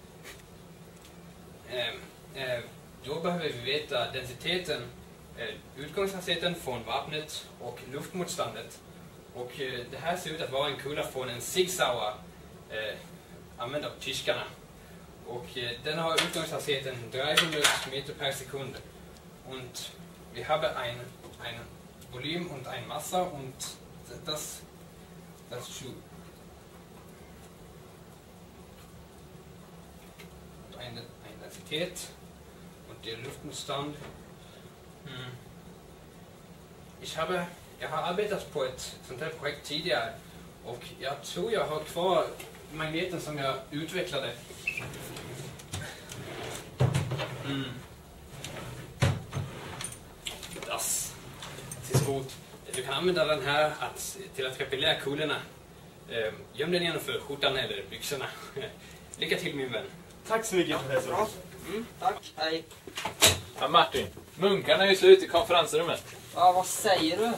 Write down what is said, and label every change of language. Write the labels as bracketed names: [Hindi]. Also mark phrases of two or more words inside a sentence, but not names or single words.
[Swedish] Då behöver vi veta densiteten, utgångshastigheten från vapnet och luftmotståndet. Och det här ser ut att vara en kula från en Sig Sauer, använd av tyskarna. Och den har utgångshastigheten 300 Meter per sekund. [German] Und wir haben ein Volym und ein Masse und das Schuh. Eine Densitet und der Luftmotstånd. [Swedish] Jag har arbetat på ett sånt här projekt tidigare och jag tror jag har kvar magneten som jag utvecklade. [German] Das ist gut. [Swedish] Du kan använda den här till att repellera kulorna. Göm den innanför skjortan eller byxorna. Lycka till, min vän. Tack så mycket, professor. Tack, hej. Ja, Martin, munkarna är ju slut i konferensrummet. Ja, vad säger du?